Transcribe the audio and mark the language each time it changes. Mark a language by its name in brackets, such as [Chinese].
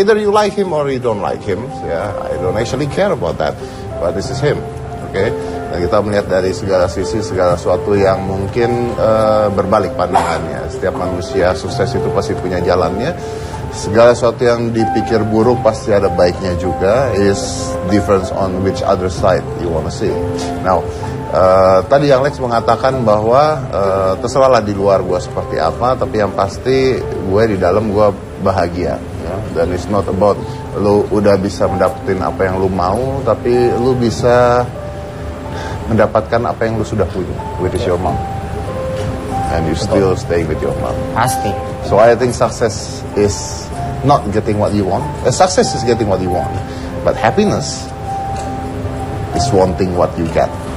[English] Either you like him or you don't like him. Ya, I don't actually care about that. But this is him. Oke. [Indonesian] Dan kita melihat dari segala sisi, segala sesuatu yang mungkin berbalik pandangannya. Setiap manusia sukses itu pasti punya jalannya. Segala sesuatu yang dipikir buruk pasti ada baiknya juga. [English] Is difference on which other side you wanna see. [Indonesian] Now, tadi Yang Lex mengatakan bahwa terserahlah di luar gue seperti apa, tapi yang pasti gue di dalam gue bahagia. Ya? Dan [English] it's not about [Indonesian] lu udah bisa mendapatkan apa yang lu mau, tapi lu bisa mendapatkan apa yang lu sudah punya, [English] which is your mom. and you still stay with your mom. [Indonesian] Pasti. [English] So I think success is not getting what you want. Success is getting what you want, but happiness is wanting what you get.